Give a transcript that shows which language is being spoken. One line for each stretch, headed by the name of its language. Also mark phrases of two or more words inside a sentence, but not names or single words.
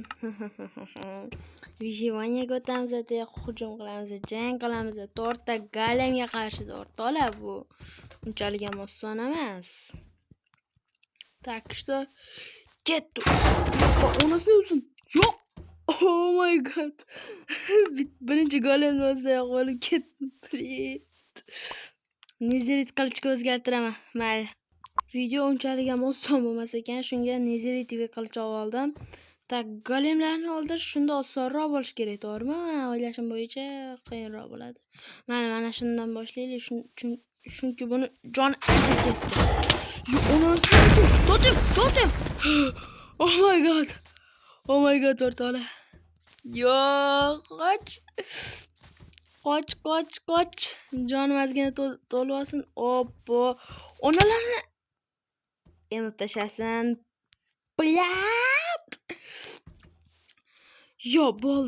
Uzbek: Vijivaniyaga o'tamiz, hujum qilamiz, jang qilamiz. 4 ta golemga qarshi o'rtoqlar, bu unchalik ham oson emas.
Russian: Так, что
Uzbek: ketdi. Onasini o'lsin. Yo'q.
English: Oh my god.
Uzbek: Birinchi golemni o'zidayoq o'lib ketdi. Nezerit qilichga o'zgartiraman. Mayli. Video unchalik ham oson bo'lmas ekan, shunga Nezerit qilich oldim. Tak, golemlarni o'ldirish shunda osonroq bo'lish kerak, to'g'rimi? Men o'ylashim bo'yicha qiyinroq bo'ladi. Mana shundan boshlaylik, chunki buni jon ancha ketdi. To'xtam.
English: Oh my god,
Uzbek: o'rtoqlar. Yo'q, qoch. Jonim ozgina to'lib olsin. Oppo. Onalarni emib tashlasin. Blat. Yo, bo'ldi.